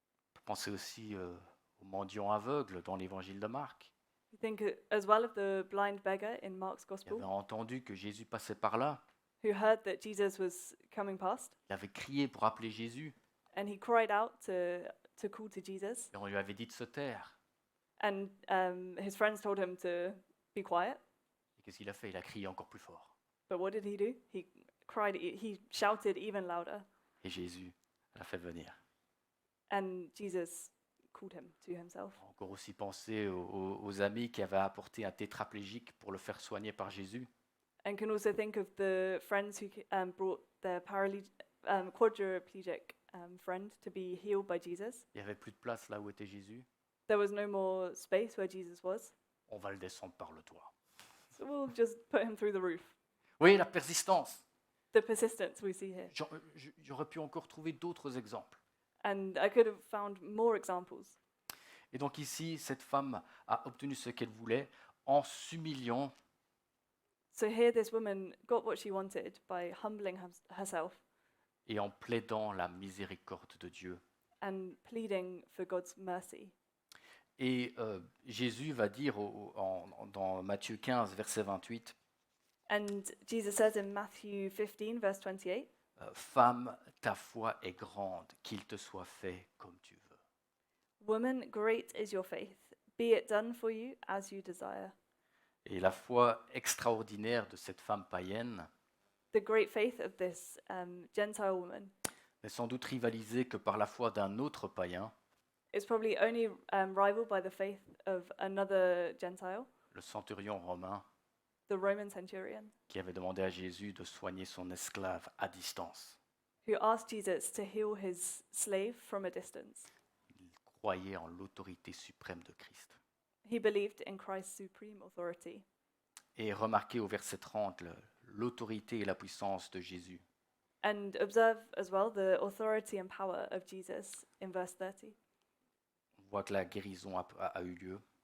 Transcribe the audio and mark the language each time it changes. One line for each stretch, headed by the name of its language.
French: On peut penser aussi aux mendiants aveugles dans l'évangile de Marc.
English: You think as well of the blind beggar in Mark's
French: Il avait
English: Gospel
French: entendu que Jésus passait par là.
English: who heard that Jesus was coming past,
French: Il avait crié pour appeler Jésus.
English: and he cried out to call to Jesus,
French: Et on lui avait dit de se taire.
English: and his friends told him to be quiet.
French: Et qu'est-ce qu'il a fait? Il a crié encore plus fort.
English: But what did he do? He shouted even louder,
French: Et Jésus l'a fait venir.
English: and Jesus called him to himself.
French: On peut encore aussi penser aux amis qui avaient apporté un tétraplégique pour le faire soigner par Jésus.
English: And can also think of the friends who brought their quadriplegic friend to be healed by Jesus.
French: Il n'y avait plus de place là où était Jésus.
English: There was no more space where Jesus was,
French: On va le descendre par le toit.
English: so we'll just put him through the roof.
French: Vous voyez la persistance.
English: The persistence we see here.
French: J'aurais pu encore trouver d'autres exemples.
English: And I could have found more examples.
French: Et donc ici, cette femme a obtenu ce qu'elle voulait en s'humiliant
English: So here this woman got what she wanted by humbling herself
French: et en plaidant la miséricorde de Dieu.
English: and pleading for God's mercy.
French: Et Jésus va dire dans Matthieu 15, verset 28,
English: And Jesus says in Matthew 15, verse 28,
French: Femme, ta foi est grande, qu'il te soit fait comme tu veux.
English: "Woman, great is your faith. Be it done for you as you desire."
French: Et la foi extraordinaire de cette femme païenne
English: The great faith of this Gentile woman
French: n'est sans doute rivalisée que par la foi d'un autre païen,
English: is probably only rivaled by the faith of another Gentile,
French: le centurion romain,
English: the Roman centurion,
French: qui avait demandé à Jésus de soigner son esclave à distance.
English: who asked Jesus to heal his slave from a distance.
French: Il croyait en l'autorité suprême de Christ.
English: He believed in Christ's supreme authority.
French: Et remarquez au verset 30 l'autorité et la puissance de Jésus.
English: And observe as well the authority and power of Jesus in verse 30.
French: On voit que la guérison a eu lieu.